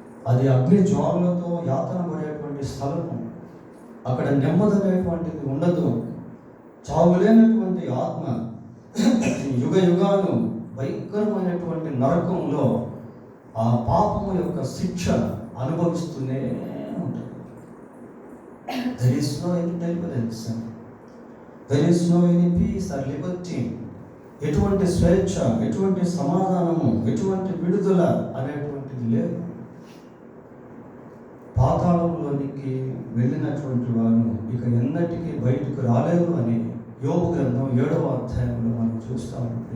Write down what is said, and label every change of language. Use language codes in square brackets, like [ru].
[te] అది అగ్ని జ్వాలలతో యాతన పడేటువంటి స్థలము. అక్కడ నెమ్మది అనేటువంటిది ఉండదు. చావులేనటువంటి ఆత్మ యుగ యుగాలు భయంకరమైనటువంటి నరకంలో ఆ పాపము యొక్క శిక్ష అనుభవిస్తూనే ఉంటుంది. [en] There is no any deliverance, there is no any peace or liberty. [te] ఎటువంటి స్వేచ్ఛ, ఎటువంటి సమాధానము, ఎటువంటి విడుదల అనేటువంటిది లేదు. పాతాళంలోనికి వెళ్ళినటువంటి వారు ఇక ఎన్నటికీ బయటకు రాలేరు అని యోబు గ్రంథం 7వ అధ్యాయంలో మనం చూస్తాము.